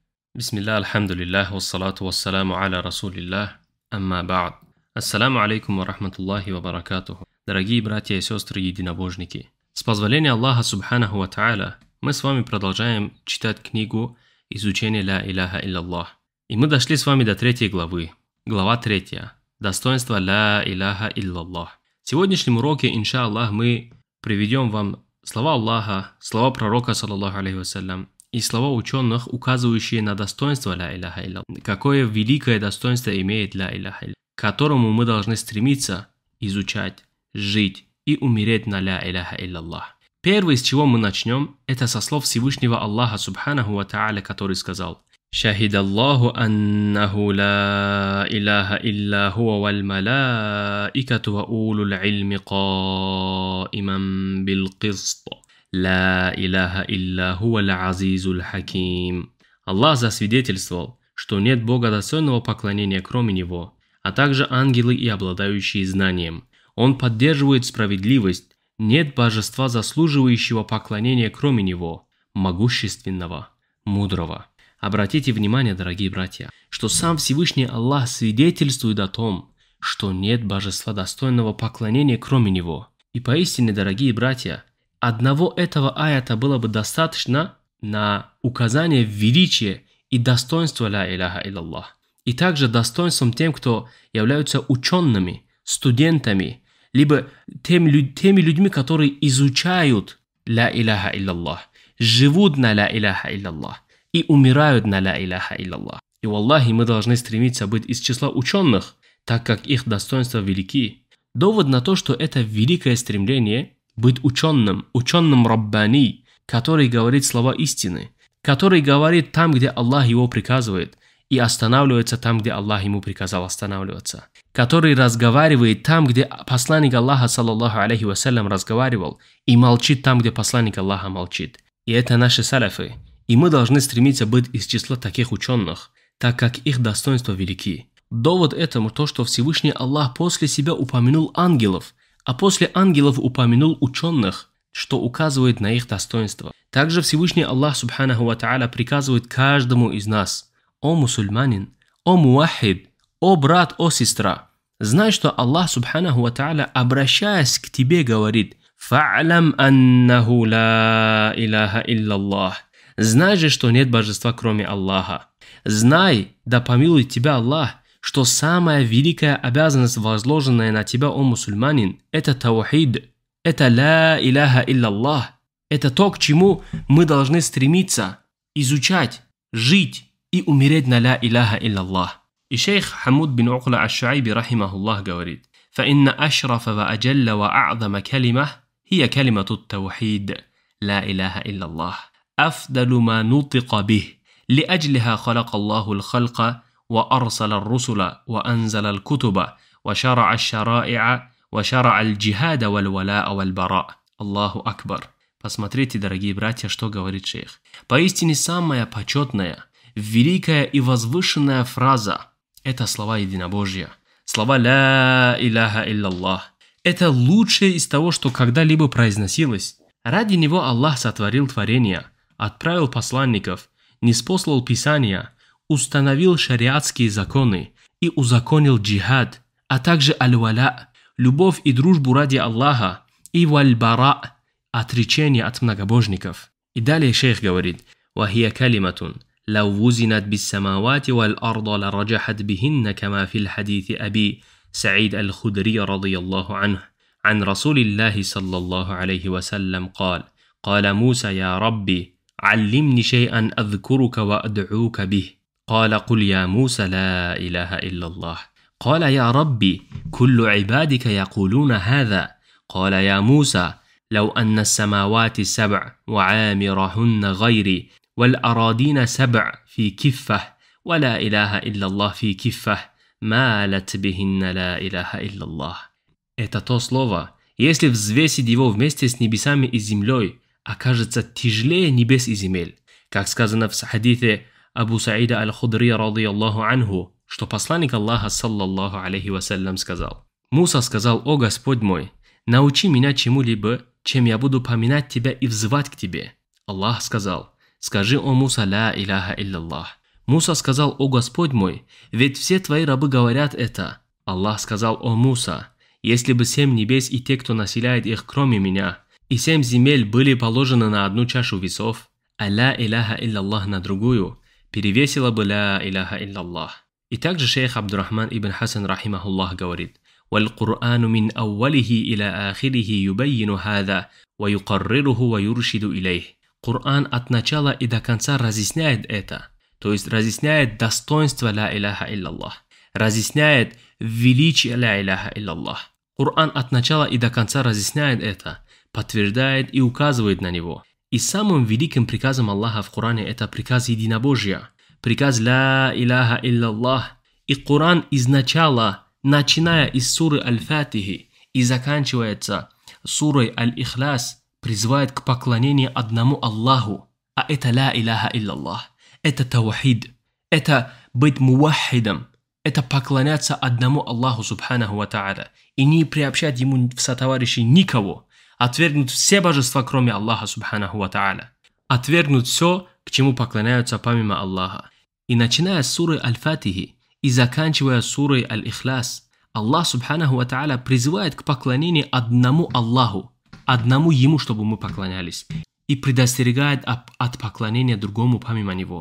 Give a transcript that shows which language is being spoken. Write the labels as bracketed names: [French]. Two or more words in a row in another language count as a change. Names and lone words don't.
[Arabic] بسم الله، الحمد لله، والصلاة والسلام على رسول الله، أما بعد. السلام عليكم ورحمة الله وبركاته. [Russian] Дорогие братья и сестры единобожники, с позволения Аллаха [Arabic] سبحانه وتعالى, [Russian] мы с вами продолжаем читать книгу изучения [Arabic] لا إله إلا الله. [Russian] И мы дошли с вами до 3 главы. Глава 3. Достоинство [Arabic] لا إله إلا الله. [Russian] В сегодняшнем уроке, иншаллах, мы приведем вам слова Аллаха, слова пророка, [Arabic] صلى الله عليه وسلم, [Russian] и слова ученых, указывающие на достоинство [Arabic] لا إله إلا الله. [Russian] Какое великое достоинство имеет [Arabic] لا إله إلا الله, [Russian] к которому мы должны стремиться изучать, жить и умереть на [Arabic] لا إله إلا الله. [Russian] Первое, с чего мы начнем, это со слов Всевышнего Аллаха [Arabic] سبحانه وتعالى, [Russian] который сказал: [Arabic] «شهد الله أنه لا إله إلا هو والملائكة وأولو العلم قائما بالقسط. لا إله إلا هو العزيز الحكيم». [Russian] Аллах засвидетельствовал, что нет Бога достойного поклонения кроме Него, а также ангелы и обладающие знанием. Он поддерживает справедливость, нет божества, заслуживающего поклонения кроме Него, могущественного, мудрого. Обратите внимание, дорогие братья, что сам Всевышний Аллах свидетельствует о том, что нет божества достойного поклонения кроме Него. И поистине, дорогие братья, одного этого аята было бы достаточно на указание величия и достоинства [Arabic] لا إله إلا الله. [Russian] И также достоинством тем, кто являются учеными, студентами, либо теми людьми, которые изучают [Arabic] لا إله إلا الله, [Russian] живут на [Arabic] لا إله إلا الله [Russian] и умирают на [Arabic] لا إله إلا الله. [Russian] И валлахи, мы должны стремиться быть из числа ученых, так как их достоинства велики. Довод на то, что это великое стремление быть ученым раббани, который говорит слова истины, который говорит там, где Аллах его приказывает, и останавливается там, где Аллах ему приказал останавливаться, который разговаривает там, где посланник Аллаха, [Arabic] صلى الله عليه وسلم, [Russian] разговаривал, и молчит там, где посланник Аллаха молчит. И это наши салафы, и мы должны стремиться быть из числа таких ученых, так как их достоинства велики. Довод этому то, что Всевышний Аллах после себя упомянул ангелов, а после ангелов упомянул ученых, что указывает на их достоинство. Также Всевышний Аллах [Arabic] سبحانه وتعالى [Russian] приказывает каждому из нас: «О мусульманин, о муахид, о брат, о сестра, знай, что Аллах [Arabic] سبحانه وتعالى, [Russian] обращаясь к тебе, говорит: [Arabic] فاعلم أنه لا إله إلا الله». [Russian] Знай же, что нет божества, кроме Аллаха. Знай, да помилует тебя Аллах, что самая великая обязанность, возложенная на тебя, о мусульманин, это таухид, это [Arabic] لا إله إلا الله. [Russian] Это то, к чему мы должны стремиться, изучать, жить и умереть на [Arabic] لا إله إلا الله. [Russian] И шейх Хамуд бин Укла аш-Шуайби рахимахуллах говорит: [Arabic] فإن أشرف وأجل وأعظم كلمة هي كلمة التوحيد لا إله إلا الله أفضل ما نطق به لأجلها خلق الله الخلق وأرسل الرسل وأنزل الكتب وشرع الشرائع وشرع الجهاد والولاء والبراء. الله أكبر. [Russian] Посмотрите, дорогие братья, что говорит шейх. Поистине самая почетная, великая и возвышенная фраза – это слова единобожия. Слова [Arabic] «لا إله إلا الله». [Russian] Это лучшее из того, что когда-либо произносилось. Ради него Аллах сотворил творения, отправил посланников, ниспослал писания, установил шариатские законы и узаконил джихад, а также аль-валя, любовь и дружбу ради Аллаха, и валь-бара, отречение от многобожников. И далее шейх говорит: [Arabic] «وهي كلمة, لو وزنت بالسماوات والأرض لرجحت بهن كما في الحديث أبي سعيد الخدري رضي الله عنه عن رسول الله صلى الله عليه وسلم قال موسى يا ربي علمني شيئا أذكرك وأدعوك به قال قل يا موسى لا إله إلا الله قال يا ربي كل عبادك يقولون هذا قال يا موسى لو أن السماوات 7 وعامرهن غيري والأراضين 7 في كفة ولا إله إلا الله في كفة مالت بهن لا إله إلا الله». [Russian] Это то слово, если взвесить его вместе с небесами и землей, окажется тяжелее небес и земель. Как сказано в хадите Абу Саида аль-Худри [Arabic] رضي الله عنه, [Russian] что посланник Аллаха [Arabic] صلى الله عليه وسلم [Russian] сказал: «Муса сказал: о Господь мой, научи меня чему-либо, чем я буду поминать тебя и взывать к тебе». Аллах сказал: «Скажи, о Муса, [Arabic] لا إله إلا الله». [Russian] Муса сказал: «О Господь мой, ведь все твои рабы говорят это». Аллах сказал: «О Муса, если бы 7 небес и те, кто населяет их, кроме меня, и 7 земель были положены на одну чашу весов, а [Arabic] لا إله إلا الله [Russian] на другую, перевесила бы [Arabic] لا إله إلا الله». [Russian] И также шейх Абдурахман ибн Хасан рахимахуллах говорит: [Arabic] «والقرآن من أوله إلى آخره يبين هذا ويقرره ويرشد إليه». [Russian] Коран от начала и до конца разъясняет это, то есть разъясняет достоинство [Arabic] لا إله إلا الله, [Russian] разъясняет величие [Arabic] لا إله إلا الله. [Russian] Коран от начала и до конца разъясняет это, подтверждает и указывает на него. И самым великим приказом Аллаха в Коране это приказ единобожия, приказ [Arabic] لا إله إلا الله. [Russian] И Коран изначала, начиная из суры Аль-Фатихи и заканчивается сурой Аль-Ихляс, призывает к поклонению одному Аллаху, а это [Arabic] لا إله إلا الله, [Russian] это таухид, это быть мувахидом, это поклоняться одному Аллаху [Arabic] سبحانه وتعالى [Russian] и не приобщать ему в сотоварищи никого, отвергнуть все божества, кроме Аллаха [Arabic] سبحانه وتعالى, [Russian] отвергнуть все, к чему поклоняются помимо Аллаха. И начиная с суры Аль-Фатихи и заканчивая сурой Аль-Ихляс, Аллах [Arabic] سبحانه وتعالى [Russian] призывает к поклонению одному Аллаху, одному Ему, чтобы мы поклонялись, и предостерегает от поклонения другому помимо Него.